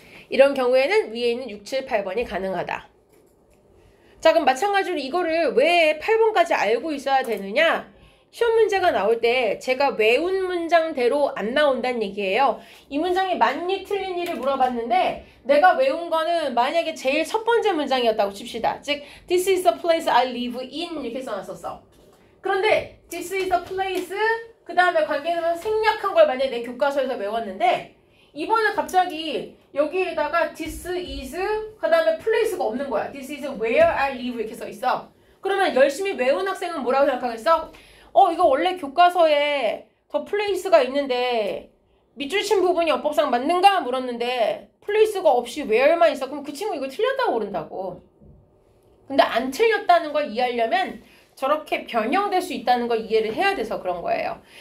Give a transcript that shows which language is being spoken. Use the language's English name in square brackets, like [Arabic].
[Korean] 이런 경우에는 위에 있는 6, 7, 8번이 가능하다. 자, 그럼 마찬가지로 이거를 왜 8번까지 알고 있어야 되느냐? 시험 문제가 나올 때 제가 외운 문장대로 안 나온다는 얘기예요. 이 문장이 맞니 틀리니를 물어봤는데 내가 외운 거는 만약에 제일 첫 번째 문장이었다고 칩시다. [English] 즉, This is the place I live in [Korean] 이렇게 써놨었어. 그런데 [English] This is the place [Korean] 그 다음에 관계는 생략한 걸 만약에 내 교과서에서 외웠는데 이번에 갑자기 여기에다가 [English] this is [Korean] 그 다음에 place가 없는 거야. [English] This is where I live [Korean] 이렇게 써있어. 그러면 열심히 외운 학생은 뭐라고 생각하겠어? 이거 원래 교과서에 더 place가 있는데 밑줄 친 부분이 어법상 맞는가 물었는데 place가 없이 where만 있어. 그럼 그 친구 이거 틀렸다고 그런다고. 근데 안 틀렸다는 걸 이해하려면 저렇게 변형될 수 있다는 걸 이해를 해야 돼서 그런 거예요.